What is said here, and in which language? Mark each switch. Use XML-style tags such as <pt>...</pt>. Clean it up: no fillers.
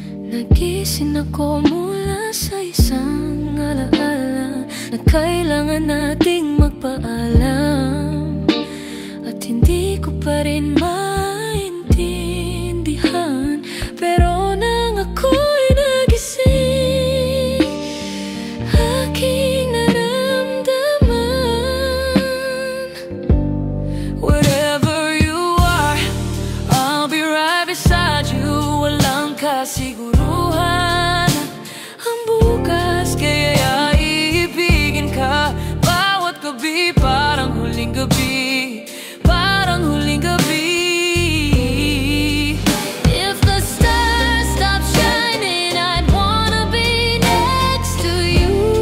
<tl>Nagising ako mula sa isang alaala na kailangan nating magpaalam, at hindi ko pa rin maintindihan. Pero nang ako'y nagising, aking naramdaman.</tl> <en>Wherever you are, I'll be right beside you.</en> <tl>Walang kasiguruhan ang bukas, kaya iibigin ka bawat gabi. Parang huling gabi, parang huling gabi.</tl> <en>If the stars stop shining, I'd wanna be next to you.</en>